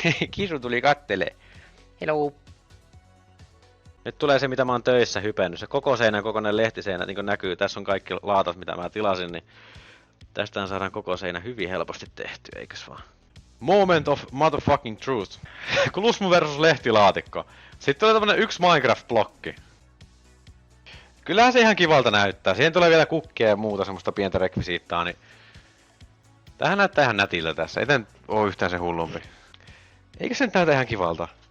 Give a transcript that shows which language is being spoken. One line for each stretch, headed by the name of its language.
Finnish: Kisu tuli kattelee. Hello! Nyt tulee se mitä mä oon töissä hypennyt, se koko seinän kokoinen lehtiseinä niin kuin näkyy, tässä on kaikki laatat mitä mä tilasin, niin tästähän saadaan koko seinä hyvin helposti tehty, eikös vaan?
English: Moment of motherfucking truth.
Finnish: Klusmu versus lehtilaatikko. Sitten tulee tämmönen yksi Minecraft-blokki. Kyllähän se ihan kivalta näyttää. Siihen tulee vielä kukkia ja muuta semmoista pientä rekvisiittaa, niin... Tämähän näyttää ihan nätiltä tässä. Ei tää oo yhtään se hullumpi. Eikö se nyt näytä ihan kivalta?